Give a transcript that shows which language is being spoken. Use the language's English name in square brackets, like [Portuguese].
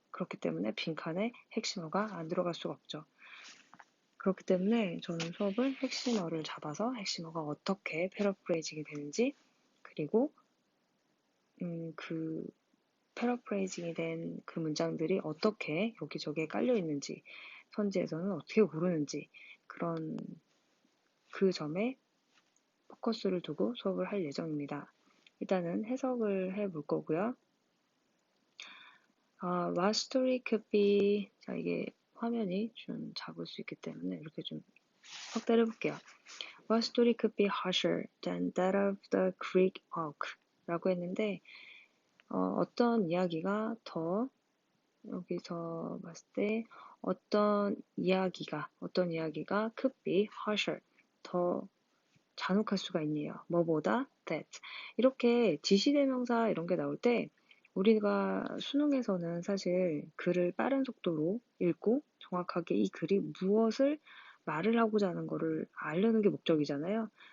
[Korean] 그렇기 때문에 빈칸에 핵심어가 안 들어갈 수가 없죠. 그렇기 때문에 저는 수업을 핵심어를 잡아서 핵심어가 어떻게 패러프레이징이 되는지 그리고 그 패러프레이징이 된 그 문장들이 어떻게 여기저기에 깔려 있는지 선지에서는 어떻게 고르는지 그런 그 점에 포커스를 두고 수업을 할 예정입니다. 일단은 해석을 해볼 거고요. [English] What story could be [Korean] 자 이게 화면이 좀 잡을 수 있기 때문에 이렇게 좀 확대를 해볼게요. [English] What story could be harsher than that of the Greek oak? [Korean] 라고 했는데 어떤 이야기가 더 여기서 봤을 때 어떤 이야기가 [English] could be harsher [Korean] 더 잔혹할 수가 있네요. 뭐보다 that 이렇게 지시대명사 이런 게 나올 때 우리가 수능에서는 사실 글을 빠른 속도로 읽고 정확하게 이 글이 무엇을 말을 하고자 하는 거를 알려는 게 목적이잖아요.